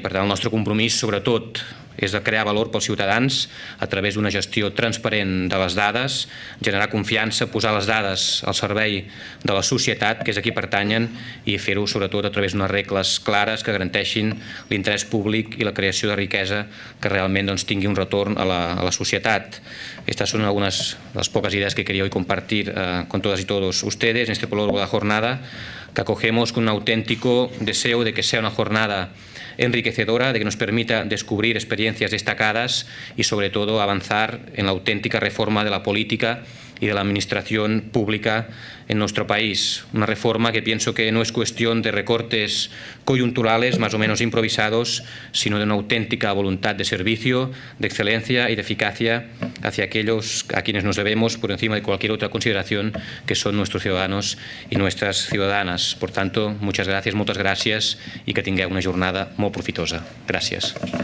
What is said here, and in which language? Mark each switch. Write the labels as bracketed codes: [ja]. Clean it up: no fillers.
[ca] Per tant, el nostre compromís, sobretot, és de crear valor pels ciutadans a través d'una gestió transparent de les dades, generar confiança, posar les dades al servei de la societat, que és a qui pertanyen, i fer-ho sobretot a través d'unes regles clares que garanteixin l'interès públic i la creació de riquesa que realment tingui un retorn a la societat. [es] Estas son algunas de las pocas ideas que quería hoy compartir con todas y todos ustedes en este prólogo de la jornada, que acogemos con un auténtico deseo de que sea una jornada enriquecedora, de que nos permita descubrir experiencias destacadas y sobre todo avanzar en la auténtica reforma de la política y de la administración pública en nuestro país. Una reforma que pienso que no es cuestión de recortes coyunturales más o menos improvisados, sino de una auténtica voluntad de servicio, de excelencia y de eficacia hacia aquellos a quienes nos debemos por encima de cualquier otra consideración, que son nuestros ciudadanos y nuestras ciudadanas. Por tanto, muchas gracias, [ca] moltes gràcies, i que tingueu una jornada molt profitosa. Gràcies.